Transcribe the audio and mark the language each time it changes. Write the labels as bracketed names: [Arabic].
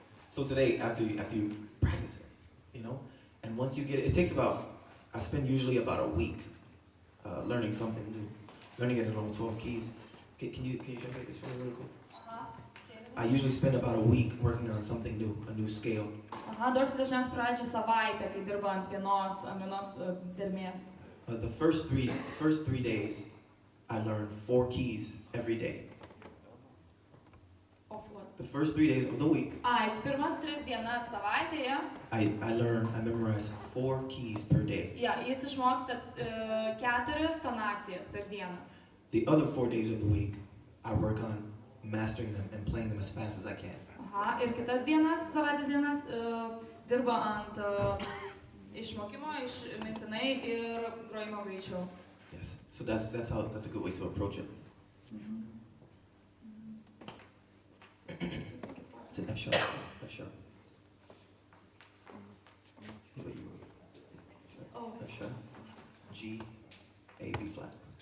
[English] So today, after you practice it, you know, and once you get it, it takes I spend usually about a week learning something new, learning it in all 12 keys. Can you show me this one really quick? I usually spend about a week working on something new, a new scale. [Lithuanian] Dorsey dažniausiai praleidžia savaitę, kai dirba ant vienos dermės. [English] The first three days, I learned 4 keys every day. Of what? The first 3 days of the week. [Lithuanian] Pirmas 3 dienas savaitėje. [English] I memorized 4 keys per day. [Lithuanian] Jis išmoksta 4 tonacijas per dieną. [English] The other 4 days of the week, I work on mastering them and playing them as fast as I can. [Lithuanian] Ir kitas savaitės dienas dirba ant išmokimo, mintinai ir grojimo greičiau. [English] Yes, so that's a good way to approach it. It's an F sharp, F sharp. F sharp, G, A, B flat.